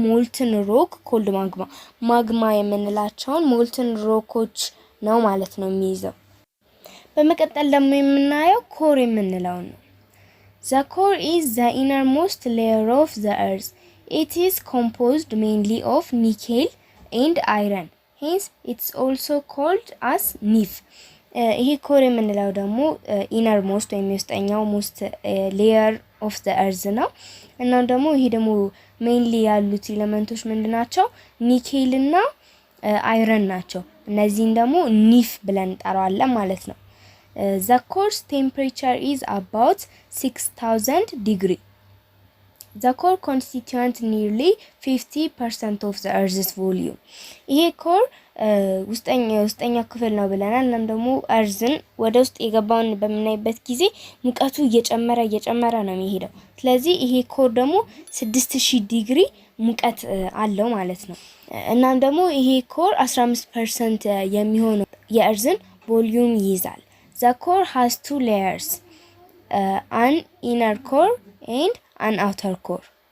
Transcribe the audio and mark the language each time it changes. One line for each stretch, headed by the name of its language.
Amharic: ሞልትን ሮክ ኮልድ ማግማ የምንላቸውን ሞልትን ሮኮች ነው ማለት ነው የሚይዘው። በመቀጠል ደግሞ የምናየው ኮር የምንለው ነው።
English: The core is the innermost layer of the earth. It is composed mainly of nickel and iron. Hence, it's also called as NIF.
Amharic: ይሄ ኮር የምንለው ደግሞ innermost ወይም የውስጠኛው
English: most layer of the earth
Amharic: ነው። እና ደግሞ ይሄ ደግሞ mainly ያሉት ኤሌመንቶች ምንድናቸው? ኒኬል እና አይረን ናቸው። እነዚህን ደግሞ ኒፍ ብለን እንጠራዋለን ማለት ነው።
English: The core's temperature is about 6000 degree. The core constituents nearly 50% of the Earth's volume.
Amharic: ይሄ ኮር ውስጠኛ ክፍል ነው ብለናል። እናም ደግሞ እርዝን ወደ ውስጥ የገባውን በምናይበት ጊዜ ሙቀቱ እየጨመረ ነው የሚሄደው። ስለዚህ ይሄ ኮር ደግሞ 6000 ዲግሪ ሙቀት አለው ማለት ነው። እናም ደግሞ ይሄ ኮር 15% የሚሆነው የእርዝን ቮሊዩም ይይዛል።
English: The core has two layers, an inner core and an outer core.